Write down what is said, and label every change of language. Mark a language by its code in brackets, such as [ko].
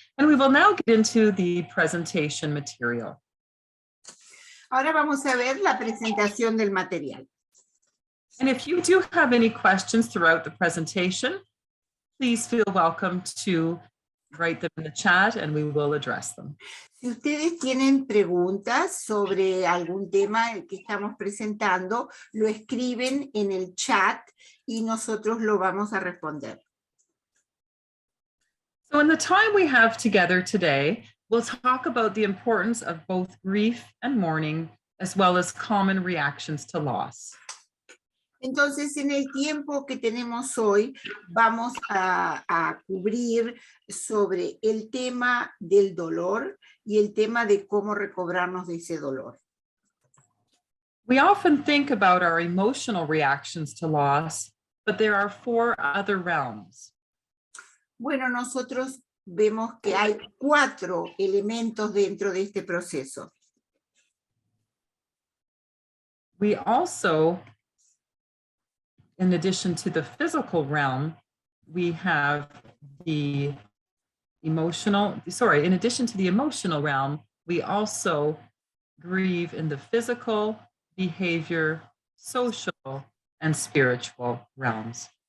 [en] And we will now get into the presentation material. [es] Ahora vamos a ver la presentación del material. [en] And if you do have any questions throughout the presentation, please feel welcome to write them in the chat and we will address them. [es] Si ustedes tienen preguntas sobre algún tema que estamos presentando, lo escriben en el chat y nosotros lo vamos a responder. [en] So in the time we have together today, we'll talk about the importance of both grief and mourning, as well as common reactions to loss. [es] Entonces, en el tiempo que tenemos hoy, vamos a cubrir sobre el tema del dolor y el tema de cómo recobrarnos de ese dolor. [en] We often think about our emotional reactions to loss, but there are 4 other realms. [es] Bueno, nosotros vemos que hay 4 elementos dentro de este proceso. [en] We also, in addition to the physical realm, we have the in addition to the emotional realm, we also grieve in the physical, behavior, social, and spiritual realms.